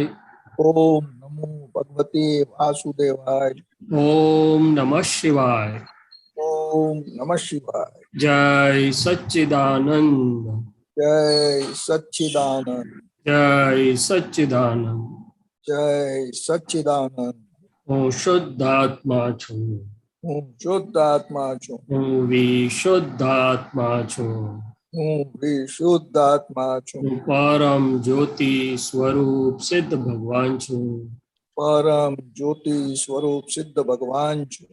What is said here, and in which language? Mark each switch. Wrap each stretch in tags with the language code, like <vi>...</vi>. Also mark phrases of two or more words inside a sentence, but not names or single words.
<sa>ओम नमो भगवते वासुदेवाय। ओम नमः शिवाय। ओम नमः शिवाय। जय सच्चिदानंद। जय सच्चिदानंद। जय सच्चिदानंद। जय सच्चिदानंद।</sa> <gu>હું શુદ્ધાત્મા છું। હું શુદ્ધાત્મા છું। હું વિશુદ્ધાત્મા છું। હું વિશુદ્ધાત્મા છું। હું પરમ જ્યોતિ સ્વરૂપ સિદ્ધ ભગવાન છું। પરમ જ્યોતિ સ્વરૂપ સિદ્ધ ભગવાન છું।</gu>